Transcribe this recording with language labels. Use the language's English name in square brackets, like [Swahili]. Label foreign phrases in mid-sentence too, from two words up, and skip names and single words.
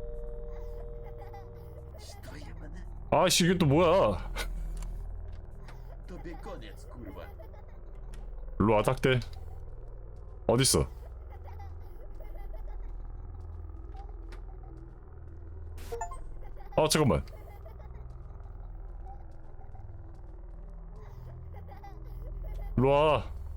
[Russian] Что ебано? [Korean] 아씨 이게 또 뭐야? [Ukrainian] Тобі конец, курва. [Korean] 일로 와 딱대. 어딨어? 잠깐만. 일로 와.